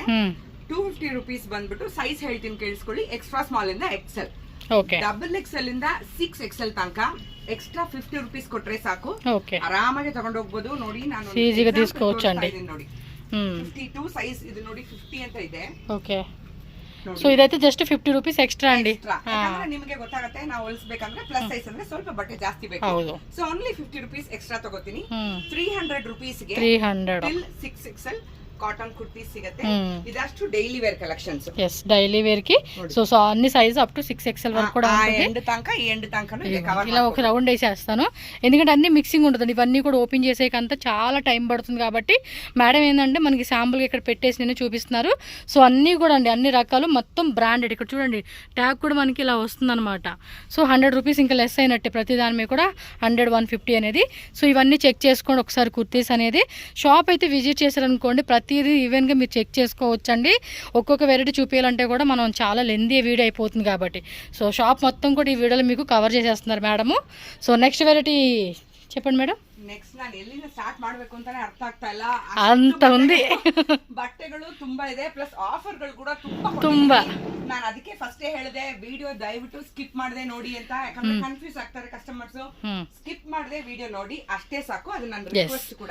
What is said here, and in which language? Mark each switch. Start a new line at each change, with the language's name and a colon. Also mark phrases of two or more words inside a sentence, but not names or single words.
Kannada: 250 ರೂಪೀಸ್ ಬಂದ್ಬಿಟ್ಟು ಸೈಜ್ ಹೇಳ್ತೀನಿ ಕೇಳಿಸ್ಕೊಳ್ಳಿ.
English: extra small
Kannada: ಇಂದ XL, XXL ಇಂದ 6XL ತನಕ
English: extra 50 rupees
Kannada: ಕೊಟ್ರೆ ಸಾಕು, ಆರಾಮಾಗಿ ತಗೊಂಡು ಹೋಗ್ಬೋದು. ನೋಡಿ ನಾನು ನೋಡಿ 52 ಸೈಜ್ ಇದು ನೋಡಿ 50 ಅಂತ ಇದೆ.
Telugu: సో ఇదైతే
English: just 50 rupees extra
Telugu: అండి.
Kannada: ನಿಮಗೆ ಗೊತ್ತಾಗುತ್ತೆ, ನಾವು ಹೊಲಿಸಬೇಕಂದ್ರೆ
English: plus size
Kannada: ಅಂದ್ರೆ ಸ್ವಲ್ಪ ಬಟ್ಟೆ ಜಾಸ್ತಿ ಬೇಕು. ಸೊ
English: only 50 rupees extra
Kannada: ತಗೋತೀನಿ. 300 ರೂಪೀಸ್ಗೆ 6XL ಕಾಟನ್ ಕುರ್ತಿ ಸಿಗುತ್ತೆ. ಇದಷ್ಟು
English: daily wear collections. yes, daily wear
Telugu: కి సో అన్ని
English: size up to 6XL
Telugu: వరకు కూడా ఉంటుంది.
Kannada: ಎಂಡ್ ತನಕ ಈ ಎಂಡ್ ತನಕನು
Telugu: ఇలా ఒక రౌండ్ వేసేస్తాను, ఎందుకంటే అన్ని మిక్సింగ్ ఉంటుంది. ఇవన్నీ కూడా ఓపెన్ చేసేకంతా చాలా టైం పడుతుంది కాబట్టి మేడం ఏంటంటే మనకి శాంపుల్గా ఇక్కడ పెట్టేసి నేను చూపిస్తున్నారు. సో అన్నీ కూడా అండి, అన్ని రకాలు మొత్తం బ్రాండెడ్. ఇక్కడ చూడండి ట్యాగ్ కూడా మనకి ఇలా వస్తుంది అనమాట. సో 100 రూపీస్ ఇంకా లెస్ అయినట్టే, ప్రతి దాని మీద కూడా 100, 150 అనేది. సో ఇవన్నీ చెక్ చేసుకోండి ఒకసారి కుర్తీస్ అనేది. షాప్ అయితే విజిట్ చేశారనుకోండి ప్రతిదీ ఈవెన్గా మీరు చెక్ చేసుకోవచ్చండి. ఒక్కొక్క వెరైటీ చూపించాలంటే కూడా మనం చాలా
English: lengthy video
Telugu: అయిపోతుంది కాబట్టి సో షాప్ మొత్తం కూడా ఈ వీడియోలో మీకు కవర్ చేసేస్తున్నారు మేడము.
English: so next variety
Telugu: చెప్పండి ಮೇಡಮ್.
Kannada: ನೆಕ್ಸ್ಟ್ ನಾನು ಎಲ್ಲಿಂದ ಸ್ಟಾರ್ಟ್ ಮಾಡಬೇಕು ಅಂತಾನೆ ಅರ್ಥ ಆಗ್ತಾ ಇಲ್ಲ, ಅಂತ ఉంది. ಬಟ್ಟೆಗಳು ತುಂಬಾ ಇದೆ, ಪ್ಲಸ್ ಆಫರ್ಗಳು ಕೂಡ ತುಂಬಾ. ನಾನು ಅದಕ್ಕೆ ಫಸ್ಟ್ ಹೇಳಿದೆ ವಿಡಿಯೋ ದಯವಿಟ್ಟು ಸ್ಕಿಪ್ ಮಾಡದೆ ನೋಡಿ ಅಂತ, ಯಾಕಂದ್ರೆ ಕನ್ಫ್ಯೂಸ್ ಆಗ್ತಾರೆ ಕಸ್ಟಮರ್ಸ್. ಸ್ಕಿಪ್ ಮಾಡದೆ ವಿಡಿಯೋ ನೋಡಿ ಅಷ್ಟೇ ಸಾಕು, ಅದು ನನ್ನ ರಿಕ್ವೆಸ್ಟ್ ಕೂಡ.